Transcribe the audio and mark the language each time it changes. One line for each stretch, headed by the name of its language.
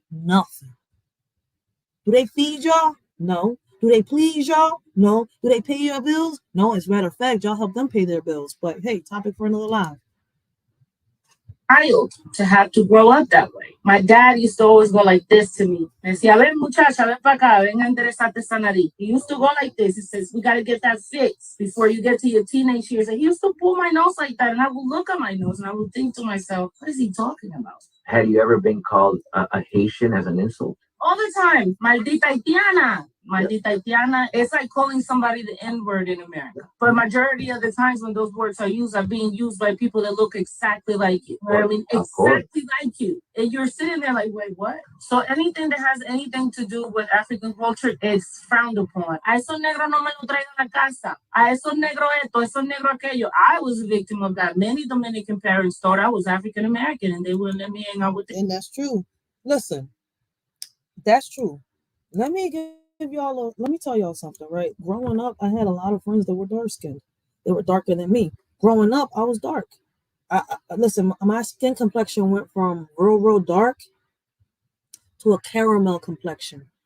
English: Nothing. Do they feed y'all? No. Do they please y'all? No. Do they pay your bills? No. As a matter of fact, y'all help them pay their bills. But hey, topic for another live. Child to have to grow up that way. My dad used to always go like this to me.
Spanish: Me decía, ven muchacha, ven para acá, ven a enderezarte esa nariz.
English: He used to go like this. He says, we got to get that fixed before you get to your teenage years. And he used to pull my nose like that. And I would look at my nose and I would think to myself, what is he talking about? Had you ever been called a Haitian as an insult? All the time,
Spanish: maldita haitiana. Maldita haitiana.
English: It's like calling somebody the N-word in America. But majority of the times when those words are used, are being used by people that look exactly like you. I mean, exactly like you. And you're sitting there like, wait, what? So anything that has anything to do with African culture is frowned upon.
Spanish: A esos negros no me lo traigan a casa. A esos negros esto, esos negros aquello.
English: I was a victim of that. Many Dominican parents thought I was African American and they wouldn't let me hang out with them. And that's true. Listen, that's true. Let me tell y'all something, right? Growing up, I had a lot of friends that were dark skinned. They were darker than me. Growing up, I was dark. Listen, my skin complexion went from real dark to a caramel complexion.